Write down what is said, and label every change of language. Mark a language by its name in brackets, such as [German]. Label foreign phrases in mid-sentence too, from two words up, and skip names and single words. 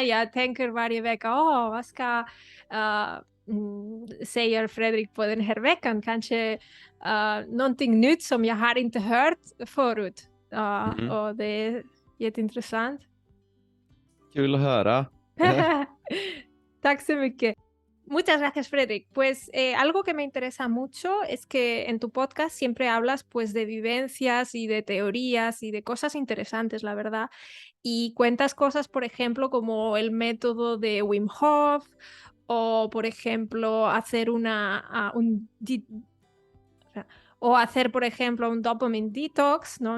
[Swedish] Jag tänker varje vecka, vad ska säger Fredrik på den här veckan, kanske någonting nytt som jag har inte hört förut. Och det är jätteintressant. Kul att höra. Tack så mycket. [Spanish] Muchas gracias, Fredrik. Pues algo que me interesa mucho es que en tu podcast siempre hablas pues de vivencias y de teorías y de cosas interesantes, la verdad. Y cuentas cosas, por ejemplo, como el método de Wim Hof o por ejemplo, hacer o sea, o hacer, por ejemplo, un [English] dopamine detox, [Spanish] ¿no?